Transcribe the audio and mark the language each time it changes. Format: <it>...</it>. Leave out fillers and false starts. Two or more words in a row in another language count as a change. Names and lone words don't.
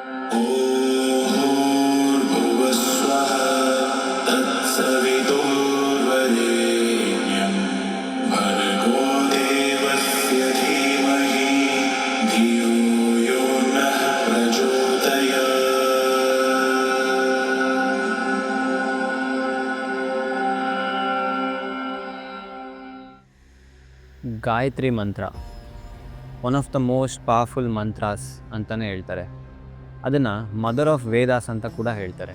<sa>भूर्भुवस्वः तत्सवितुर्वरेण्यं भर्गो देवस्य धीमहि धियो यो नः प्रचोदयात्।</sa> <kn>ಗಾಯತ್ರಿ ಮಂತ್ರ</kn> <en>one of the most powerful mantras</en> <kn>ಅಂತಲೇ ಹೇಳ್ತಾರೆ. ಅದನ್ನು</kn> <en>mother of Vedas</en> <kn>ಅಂತ ಕೂಡ ಹೇಳ್ತಾರೆ.</kn>